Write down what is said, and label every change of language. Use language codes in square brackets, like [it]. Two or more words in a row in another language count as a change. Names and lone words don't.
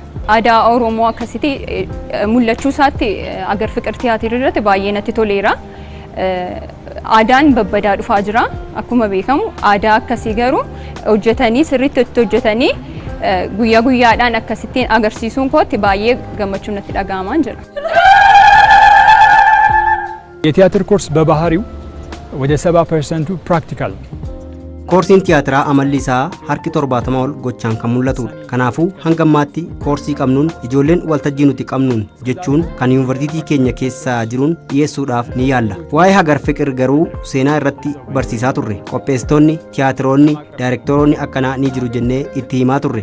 [om] Aadaa Oromoo akkasitti mul'achuu isaatti agar fiqir tiyaatirri irratti baay'ee natti toleera. Aadaan babbadaa dhufaa jira. Akkuma beekamu aadaa akkasii garuu hojjetanii sirriitti hojjetanii guyyaa guyyaadhaan akkasittiin agarsiisuun kootti baay'ee gammachuun natti dhaga'amaa jira. [am] የቲያትር ኮርስ በባህሪው ወደ 70% ፕራክቲካል [om] Koorsiin tiyaatiraa amalli isaa harki 70 ol gochaan kan mul'atudha. Kanaafuu hanga ammaatti koorsii qabnuun ijoolleen waltajjii nuti qabnuun jechuun kan yuunivarsiitii keenya keessa jiruun dhiyeessuudhaaf ni yaalla. Waa'ee hagar fiqir garuu seenaa irratti barsiisaa turre. Qopheessitoonni, tiyaatiroonni, daayirektoroonni akkanaa ni jiru jennee itti himaa turre.